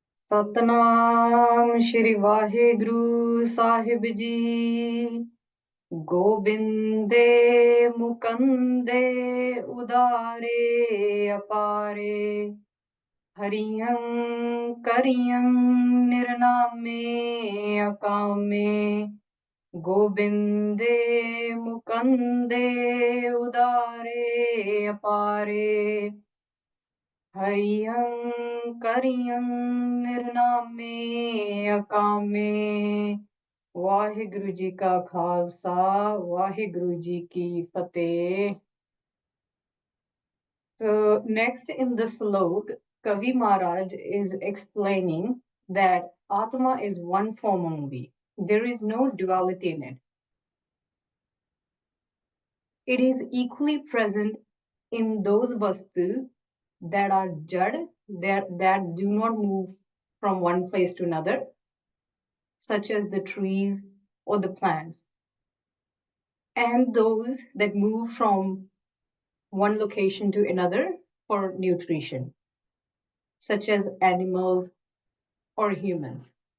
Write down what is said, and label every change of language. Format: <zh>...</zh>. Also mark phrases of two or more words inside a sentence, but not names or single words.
<pa>ਸਤਿਨਾਮ ਸ੍ਰੀ ਵਾਹਿਗੁਰੂ ਸਾਹਿਬ ਜੀ।</pa> <bra>गोबिंदे मुकंदे उदारे अपारे, हरियं करियं निर्नामे अकामे। गोबिंदे मुकंदे उदारे अपारे, हरियं करियं निर्नामे अकामे।</bra> <pa>ਵਾਹਿਗੁਰੂ ਜੀ ਕਾ ਖ਼ਾਲਸਾ, ਵਾਹਿਗੁਰੂ ਜੀ ਕੀ ਫ਼ਤਿਹ।</pa> <en>So next in the Salok, Kavi Maharaj is explaining that Atma is one form only. There is no duality in it. It is equally present in those vastu that are jad, that do not move from one place to another, such as the trees or the plants, and those that move from one location to another for nutrition, such as animals or humans.</en>